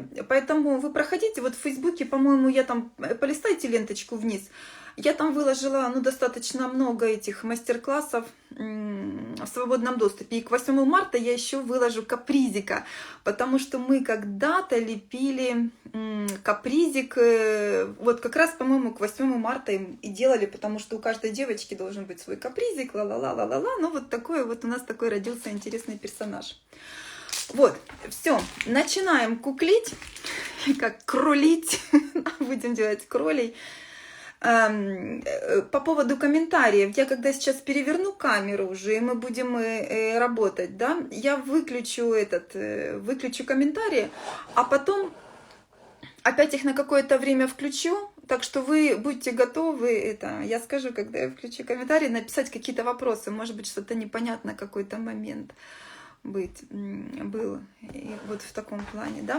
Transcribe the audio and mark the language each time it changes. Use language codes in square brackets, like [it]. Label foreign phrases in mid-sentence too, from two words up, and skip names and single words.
[ru] Поэтому вы проходите, вот в Фейсбуке, по-моему, я там, полистайте ленточку вниз, я там выложила, ну, достаточно много этих мастер-классов в свободном доступе. И к 8 марта я еще выложу капризика, потому что мы когда-то лепили капризик, вот как раз, по-моему, к 8 марта и делали, потому что у каждой девочки должен быть свой капризик, ла-ла-ла-ла-ла-ла. Ну, вот такой вот у нас такой родился интересный персонаж. Вот, все, начинаем куклить, как кролить, будем делать кролей. По поводу комментариев, я когда сейчас переверну камеру уже, и мы будем работать, да, я выключу комментарии, а потом опять их на какое-то время включу, так что вы будьте готовы, я скажу, когда я включу комментарии, написать какие-то вопросы, может быть, что-то непонятно, какой-то момент был, и вот в таком плане, да.